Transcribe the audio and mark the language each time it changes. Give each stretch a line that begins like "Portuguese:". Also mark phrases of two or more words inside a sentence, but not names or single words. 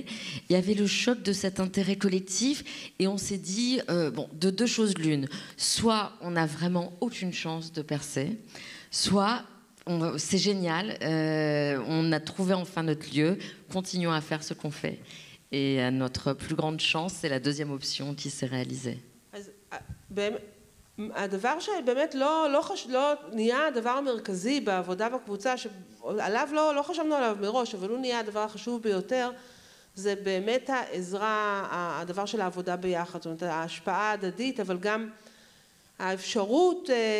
French: Il y avait le choc de cet intérêt collectif et on s'est dit, bon, de deux choses l'une. Soit on n'a vraiment aucune chance de percer, soit c'est génial, on a trouvé enfin notre lieu, continuons à faire ce qu'on fait. Et à notre plus grande chance, c'est la deuxième option qui s'est réalisée.
Hebrew: הדבר שבאמת לא נהיה הדבר המרכזי בעבודה בקבוצה, שעליו לא חשבנו עליו מראש, אבל הוא נהיה הדבר החשוב ביותר, זה באמת העזרה, הדבר של העבודה ביחד, זאת אומרת ההשפעה ההדדית, אבל גם האפשרות